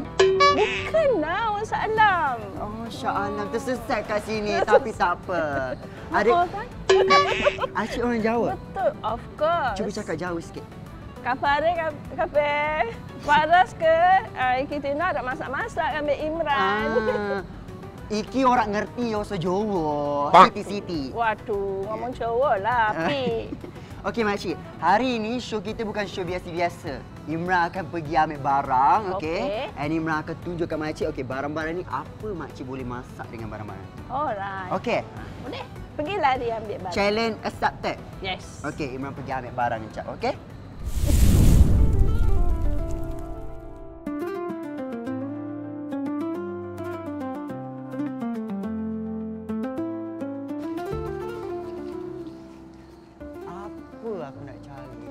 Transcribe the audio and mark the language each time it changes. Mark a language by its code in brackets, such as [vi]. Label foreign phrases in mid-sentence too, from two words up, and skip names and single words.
[ms] Bukan lah, orang Shah Alam. Oh, Shah Alam tersesat kat sini. Tapi tak apa. Ada... Oh, kan? Acik orang Jawa? Betul, [en] of course. [ms] Cuba cakap Jawa sikit. Kafare, kafe. Paras ke? Kita nak masak-masak ambil Imran. [jv] Iki orang ngerti yo Jawa. Siti-siti. Waduh, ngomong Jawa lah, Pi. [ms] Okey makcik, hari ini show kita bukan show biasa-biasa. Imran akan pergi ambil barang, okey? And Imran akan tunjukkan makcik, okey, barang-barang ni apa makcik boleh masak dengan barang-barang ni. [en] Alright. [ms] Okey. Boleh. Pergilah dia ambil barang. [en] Challenge accepted. Yes. [ms] Okey, Imran pergi ambil barang ni, Cak, okey? Aku nak cari.